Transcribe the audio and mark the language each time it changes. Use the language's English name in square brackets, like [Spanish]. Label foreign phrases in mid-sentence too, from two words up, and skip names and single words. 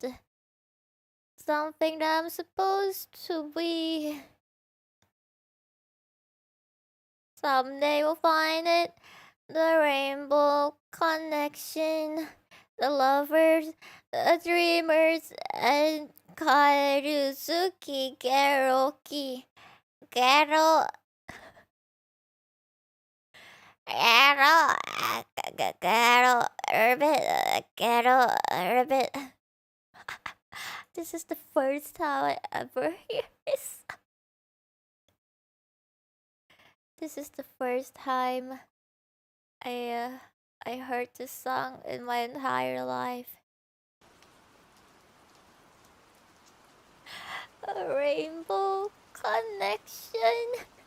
[English] Something that I'm supposed to be. Someday we'll find it. The rainbow connection. The lovers, the dreamers, and Karuzuki Geroki. Gero. Gero. Gero. Gero. This is the first time I ever hear this. This is the first time I heard this song in my entire life. A rainbow connection.